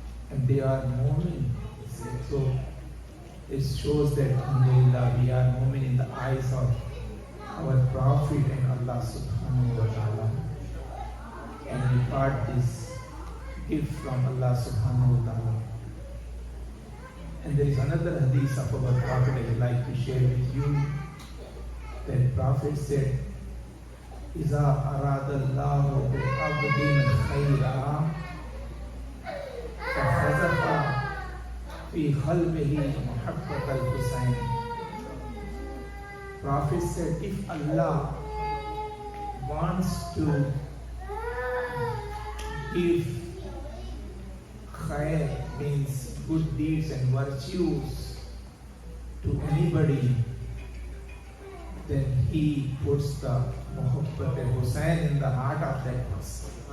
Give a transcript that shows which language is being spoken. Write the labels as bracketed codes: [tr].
[en] And they are mu'min. So it shows that alhamdulillah we are mu'min in the eyes of our Prophet and Allah subhanahu wa ta'ala. And we got this gift from Allah subhanahu wa ta'ala. And there is another hadith of our Prophet I would like to share with you. That Prophet said, [ar] إِذَا أَرَادَ اللَّهُ بِعَبْدٍ خَيْرًا فَحَذَفَ فِي قَلْبِهِ مُحَبَّةَ الْحُسَيْنِ. [en] Prophet said, if Allah wants to give khair, means good deeds and virtues to anybody, then he puts the Muhabbat al-Hussein in the heart of that person.